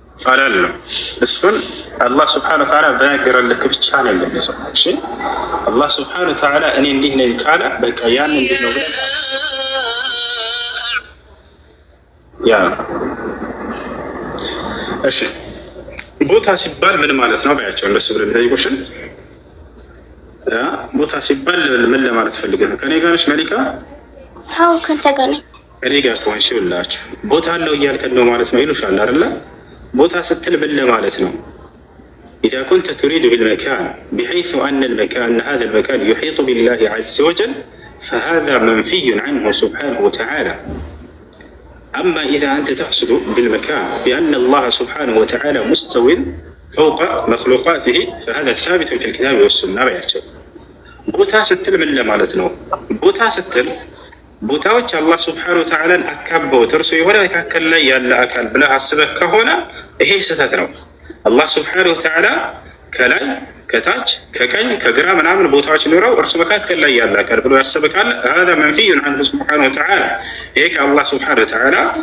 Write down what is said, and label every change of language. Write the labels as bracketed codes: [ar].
[am] አላለም። እሱን አላህ ስብሐነሁ ወተዓላ በነገረን ልክ ብቻ ነው የሚገልጸው። እሺ አላህ ስብሐነሁ ወተዓላ እኔ እንዲህ ነኝ ካለ በቃ ያን እንዲህ ነው ብለን ያ እሺ ቦታ ሲባል ምን ማለት ነው ባያቸው እንደሱ ብለን ጠይቁሽን። ቦታ ሲባል ምን ለማለት ፈልገህ ነው? ከኔ ጋር ነሽ መሊካ? አዎ ከንተ ጋር ነኝ። ከኔ ጋር ከሆንሽ ብላችሁ ቦታ አለው እያልከን ነው ማለት ነው ይሉሻል አይደለ? ቦታ ስትል ምን ለማለት ነው? [ar] إذا كنت تريد بالمكان بحيث أن هذا المكان يحيط بالله عز وجل فهذا منفي عنه سبحانه وتعالى. أما إذا أنت تقصد بالمكان بأن الله سبحانه وتعالى مستو فوق مخلوقاته فهذا ثابت في الكتاب والسنة بيحتوي. [am] ቦታ ስትል ምን ለማለት ነው? ቦታ ስትል ቦታዎች አላህ ስብሐነሁ ወተዓላን አካበውት እርሱ የሆነ መካከል ላይ ያለ አካል ብለህ አስበህ ከሆነ ይሄ ስህተት ነው። አላህ ስብሐነሁ ወተዓላ ከላይ ከታች ከቀኝ ከግራ ምናምን ቦታዎች ኖረው እርሱ መካከል ላይ ያለ አካል ብሎ ያሰበ ካለ [ar] هذا منفي عنه سبحانه وتعالى [am] ይሄ ከአላህ ስብሐነሁ ወተዓላ